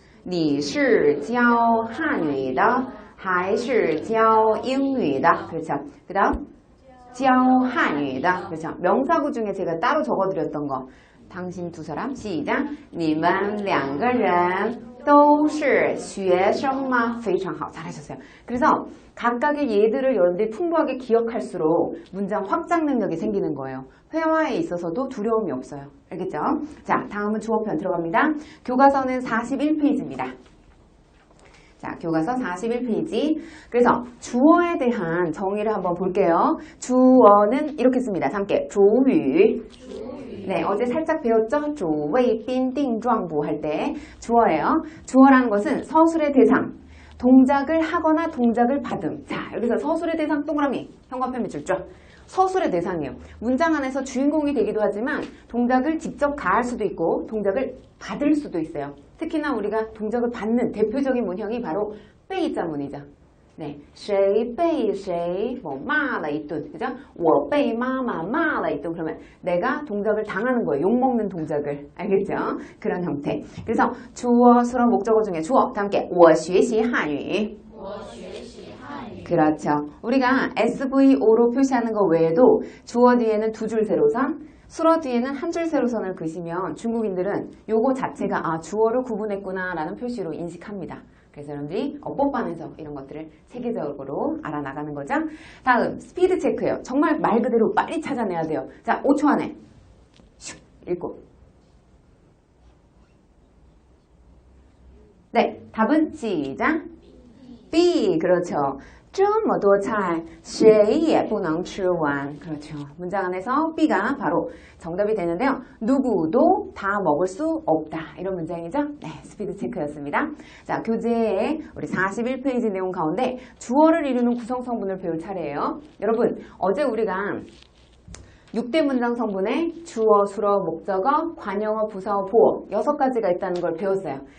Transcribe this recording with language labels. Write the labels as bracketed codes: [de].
[zh] 你是教汉语的还是教英语的? [ko] 그렇죠. 그 다음 [zh] 教汉语的. [ko] 그렇죠. 명사구 중에 제가 따로 적어드렸던 거. 당신 두 사람 시작. [zh] 你们两个人都是学生吗?非常好. [ko] 잘하셨어요. 그래서 각각의 예들을 여러분들이 풍부하게 기억할수록 문장 확장 능력이 생기는 거예요. 회화에 있어서도 두려움이 없어요. 알겠죠? 자, 다음은 주어편 들어갑니다. 교과서는 41페이지입니다. 자, 교과서 41페이지. 그래서 주어에 대한 정의를 한번 볼게요. 주어는 이렇게 씁니다. 함께 주유. 네, 어제 살짝 배웠죠? 주웨이빈 띵状부 할 때 주어예요. 주어라는 것은 서술의 대상, 동작을 하거나 동작을 받음. 자, 여기서 서술의 대상 동그라미, 현관편 밑줄 쫙. 서술의 대상이에요. 문장 안에서 주인공이 되기도 하지만 동작을 직접 가할 수도 있고 동작을 받을 수도 있어요. 특히나 우리가 동작을 받는 대표적인 문형이 바로 被자문이죠. [zh] 네, 谁被谁뭐骂了一顿, [ko] 그죠? [zh] 我被妈妈骂了一顿. [ko] 그러면 내가 동작을 당하는 거예요. 욕먹는 동작을. 알겠죠? 그런 형태. 그래서 주어, 수로, 목적어 중에 주어. 다 함께 [zh] 我学习汉语. [ko] 그렇죠. 우리가 SVO로 표시하는 것 외에도 주어 뒤에는 두 줄 세로선, 수어 뒤에는 한 줄 세로선을 그시면 중국인들은 요거 자체가 주어를 구분했구나 라는 표시로 인식합니다. 그래서 여러분들이 어법반에서 이런 것들을 세계적으로 알아나가는 거죠. 다음 스피드 체크예요. 정말 말 그대로 빨리 찾아내야 돼요. 자, 5초 안에 슉 읽고. 네, 답은 시작. B. 그렇죠. [zh] 这么多菜谁也不能吃完. [ko] 그렇죠. 문장 안에서 B가 바로 정답이 되는데요. 누구도 다 먹을 수 없다. 이런 문장이죠. 네, 스피드 체크였습니다. 자, 교재에 우리 41페이지 내용 가운데 주어를 이루는 구성 성분을 배울 차례예요. 여러분, 어제 우리가 6대 문장 성분에 주어, 수어, 목적어, 관용어, 부사어, 보어 6가지가 있다는 걸 배웠어요.